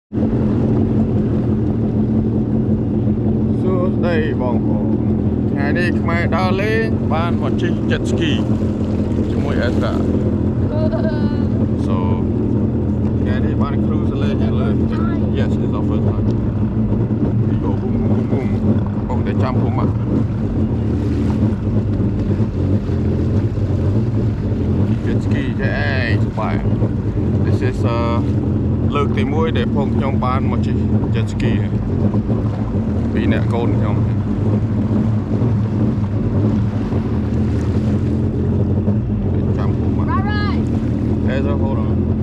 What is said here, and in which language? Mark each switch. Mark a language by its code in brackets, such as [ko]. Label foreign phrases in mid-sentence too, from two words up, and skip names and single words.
[km] សួស្តីបងប្អូនថ្ងៃនេះខ្មែរដើរលេងបានមកជិះ [en] jet ski [km] ជាមួយ Ezra so ថ្ងៃនេះបាន cruise លេងលើ [en] yes it's our first time we go boom boom boom [km] បងតែចាំខ្ញុំមក [en] jet ski [km] ទេសប្បាយ [en] this is [km] លើកទី1ដែលផងខ្ញុំបានមកជិះ [en] jet ski [km] ពីអ្នកកូនខ្ញុំ ចាំខ្ញុំមក Ezra [en] hold on